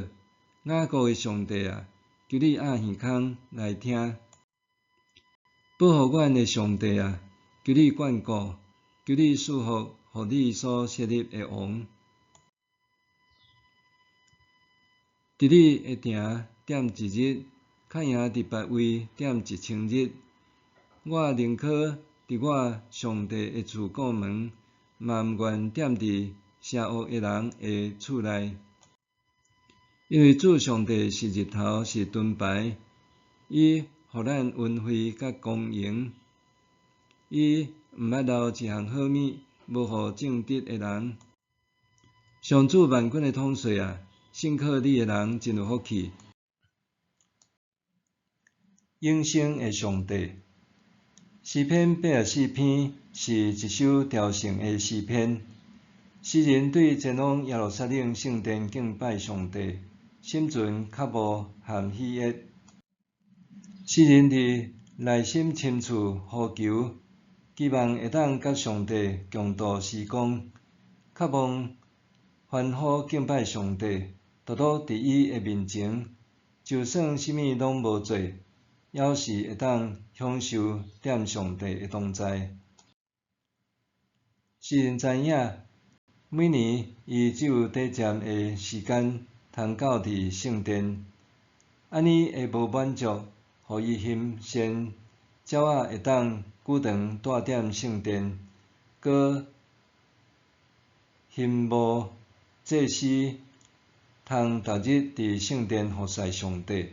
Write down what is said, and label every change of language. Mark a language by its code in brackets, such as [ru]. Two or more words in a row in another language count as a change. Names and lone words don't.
[nan] 雅各的上帝啊，求你压耳孔来听。保护阮的上帝啊，求你眷顾，求你赐福，予你所设立的王。伫你的埕点一日，较赢伫别位点1000日。我宁可伫我上帝的厝过门，嘛毋愿踮伫邪恶的人的厝内。因为主上帝是日头，是盾牌，伊互咱恩惠甲公营。伊毋捌留一项好物，无互正直的人。上主万军的统帅啊，信靠你的人真有福气。永生的上帝，诗篇84篇是一首朝圣的诗篇。诗人对前往耶路撒冷圣殿敬拜上帝，心存渴慕和喜悦。诗人伫内心深处呼求，期望会当甲上帝共度时光，渴望欢呼敬拜上帝，独独伫伊的面前，就算啥物拢无做，还是会当享受踮上帝的同在。诗人知影，每年伊只有短暂的时间通到伫圣殿，安尼会无满足，互伊心善鸟仔会当久长住踮圣殿，搁心无祭司通逐日伫圣殿服侍上帝。